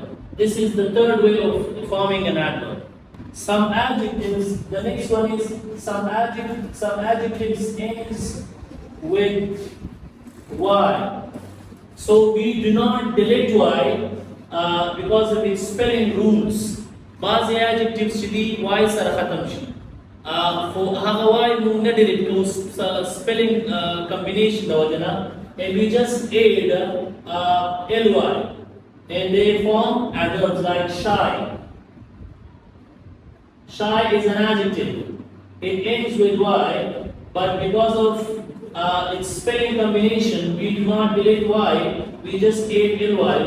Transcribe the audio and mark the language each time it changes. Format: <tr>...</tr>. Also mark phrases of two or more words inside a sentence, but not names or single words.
<en>This is the third way of forming an adverb. Some adjectives, the next one is some adjectives ends with y. So we do not delete y because of its spelling rules.</en> <ps>بعض adjectives شدي y سره ختم شي. هغه y مو نه delete کوو</ps> <en>spelling combination</en> <ps>د وجنه,</ps> <en>and we just add ly. And they form adverbs like shy. Shy is an adjective. It ends with y, but because of its spelling combination, we do not delete y, we just add ly.</en>